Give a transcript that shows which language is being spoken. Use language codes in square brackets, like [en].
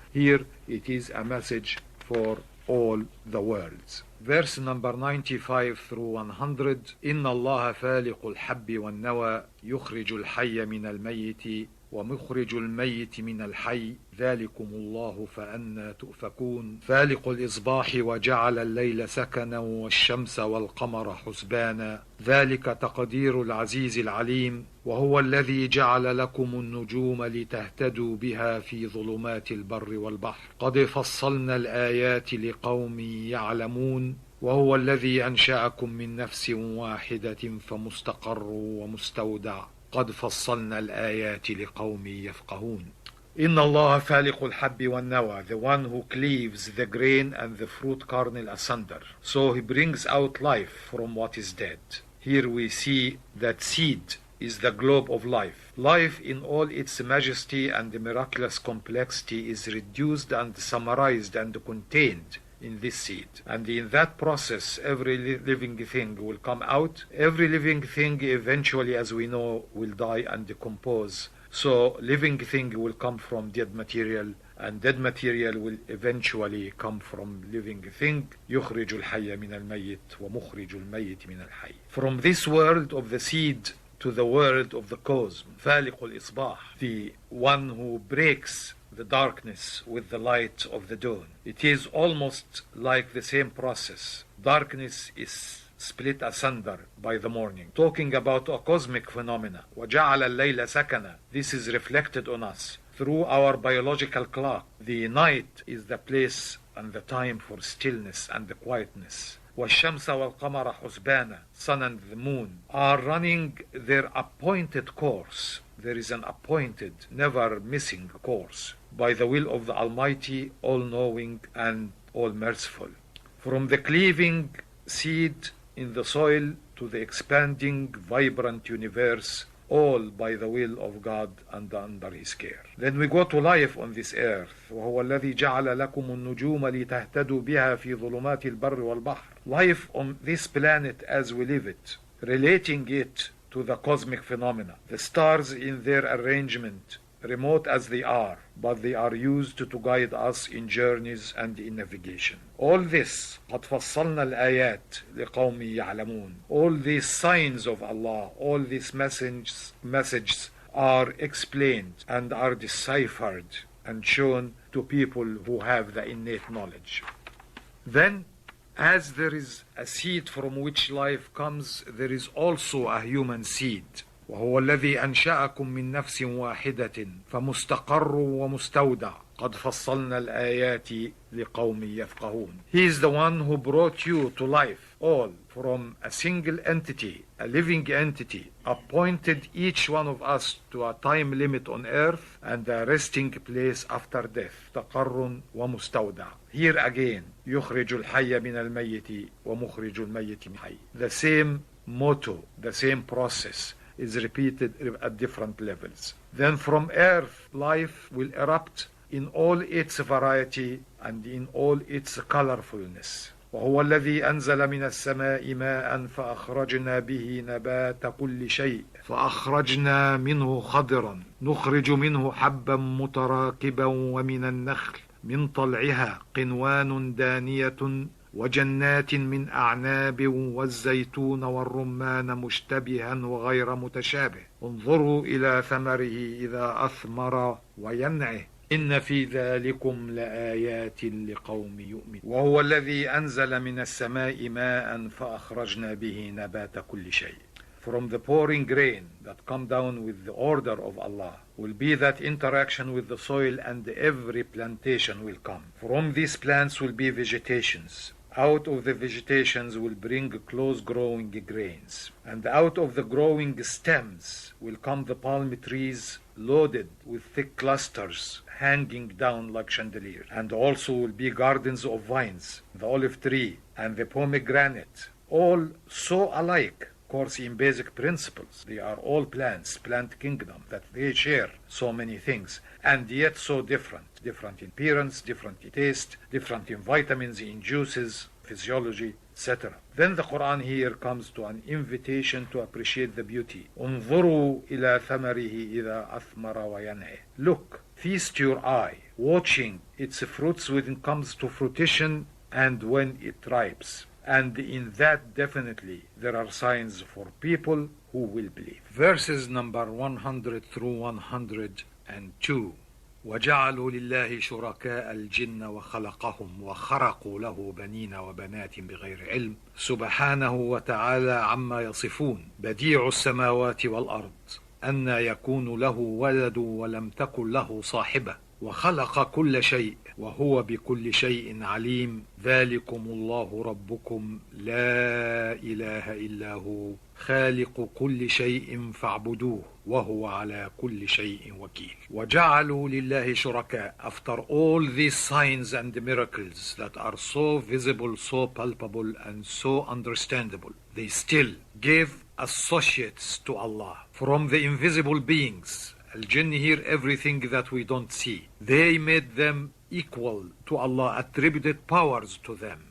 [en] Here it is a message for all the worlds. Verse number 95 through 100. [ar] إن الله فالق الحب والنوى يخرج الحي من الميت ومخرج الميت من الحي ذلكم الله فأنى تؤفكون. فالق الإصباح وجعل الليل سكنا والشمس والقمر حسبانا ذلك تقدير العزيز العليم. وهو الذي جعل لكم النجوم لتهتدوا بها في ظلمات البر والبحر قد فصلنا الآيات لقوم يعلمون. وهو الذي أنشأكم من نفس واحدة فمستقر ومستودع قد فصلنا الآيات لقوم يفقهون. إن الله فالق الحب والنوى, [en] the one who cleaves the grain and the fruit kernel asunder. So he brings out life from what is dead. Here we see that seed is the globe of life. Life in all its majesty and miraculous complexity is reduced and summarized and contained in this seed. And in that process, every living thing will come out. Every living thing eventually, as we know, will die and decompose. So living thing will come from dead material, and dead material will eventually come from living thing. [ar] يخرج الحي من الميت ومخرج الميت من الحي. [en] From this world of the seed to the world of the cosmos. [ar] فالق الإصباح, [en] the one who breaks the darkness with the light of the dawn. It is almost like the same process. Darkness is split asunder by the morning. Talking about a cosmic phenomena. [ar] وَجَعَلَ اللَّيْلَ سَكَنًا. [en] This is reflected on us through our biological clock. The night is the place and the time for stillness and the quietness. [ar] وَالشَّمْسَ وَالْقَمَرَ حُسْبَانًا. [en] Sun and the moon are running their appointed course. There is an appointed, never missing course by the will of the Almighty, all-knowing and all-merciful. From the cleaving seed in the soil to the expanding, vibrant universe, all by the will of God and under His care. Then we go to life on this earth. [ar] وهو الذي جعل لكم النجوم لتهتدوا بها في ظلمات البر والبحر. [en] Life on this planet as we live it, relating it to the cosmic phenomena. The stars in their arrangement, remote as they are, but they are used to guide us in journeys and in navigation. All this, [ar] قد فصلنا الآيات لقوم يعلمون. [en] All these signs of Allah, all these messages are explained and are deciphered and shown to people who have the innate knowledge. Then, as there is a seed from which life comes, there is also a human seed. [ar] وهو الذي أنشأكم من نفس واحدة فمستقر ومستودع قد فصلنا الآيات لقوم يفقهون. [en] He is the one who brought you to life, all from a single entity, a living entity, appointed each one of us to a time limit on earth and a resting place after death. [ar] مستقر ومستودع. [en] Here again, [ar] يخرج الحي من الميت ومخرج الميت من الحي. [en] The same motto, the same process is repeated at different levels. Then from earth, life will erupt in all its variety and in all its colorfulness. [ar] وهو الذي أنزل من السماء ماء فأخرجنا به نبات كل شيء فأخرجنا منه خضرا نخرج منه حبا متراكبا ومن النخل من طلعها قنوان دانية وجنات من أعناب والزيتون والرمان مشتبها وغير متشابه انظروا إلى ثمره إذا أثمر وينعه إن في ذلكم لآيات لقوم يؤمنون وهو الذي أنزل من السماء ماء فأخرجنا به نبات كل شيء. [en] From the pouring rain that come down with the order of Allah will be that interaction with the soil, and every plantation will come. From these plants will be vegetations. Out of the vegetations will bring close growing grains, and out of the growing stems will come the palm trees loaded with thick clusters hanging down like chandeliers, and also will be gardens of vines, the olive tree and the pomegranate, all so alike. Of course, in basic principles, they are all plants, plant kingdom, that they share so many things, and yet so different in appearance, different in taste, different in vitamins, in juices, physiology, etc. Then the Quran here comes to an invitation to appreciate the beauty. [ar] انظروا إلى ثمره إذا أثمر وينعي. [en] Look, feast your eye, watching its fruits when it comes to fruition and when it ripes. And in that definitely there are signs for people who will believe. Verses number 100 through 102. [ar] وجعلوا لله شركاء الجن وخلقهم وخرقوا له بنين وبنات بغير علم سبحانه وتعالى عما يصفون بديع السماوات والأرض أن يكون له ولد ولم تكن له صاحبة وخلق كل شيء وهو بكل شيء عليم ذلكم الله ربكم لا إله إلا هو خالق كل شيء فاعبدوه وهو على كل شيء وكيل. وجعلوا لله شركاء. [en] After all these signs and miracles that are so visible, so palpable and so understandable, they still gave associates to Allah from the invisible beings. Al-Jinn here, everything that we don't see. They made them equal to Allah, attributed powers to them.